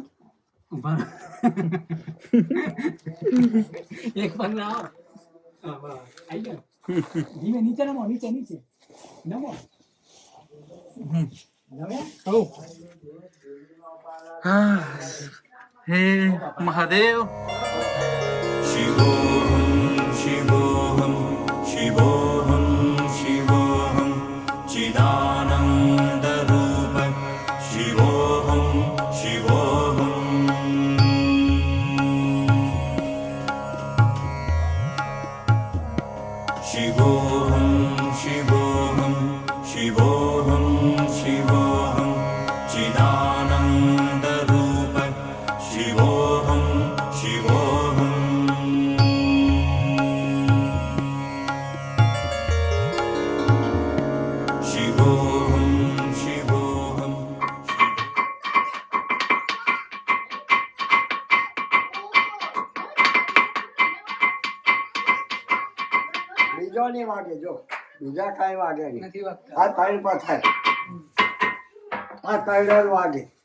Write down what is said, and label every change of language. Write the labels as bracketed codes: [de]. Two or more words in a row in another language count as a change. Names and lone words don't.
[gu] ઉભા રહો. એક પગ લાવો. હા, બરાબર. આઈ ગયો. ધીમે નીચે નમો, નીચે નીચે નમો. નમ્યા? હે મહાદેવ. [sa] शिवोऽहं शिवोऽहं शिवोऽहं शिवोऽहं चिदानन्दरूप शिवोऽहं शिवोऽहं शिवोऽहं शिवोऽहं शिवोऽहं शिवोऽहं चिदानन्दरूप शिवोऽहं शिवोऽहं शिवोऽहं शिवोऽहं [gu] બીજો નહીં વાગે. જો બીજા કાંઈ વાગે નહીં. નથી વાગતા. આ ત્રણ પર થાય. આ ત્રણ જ વાગે.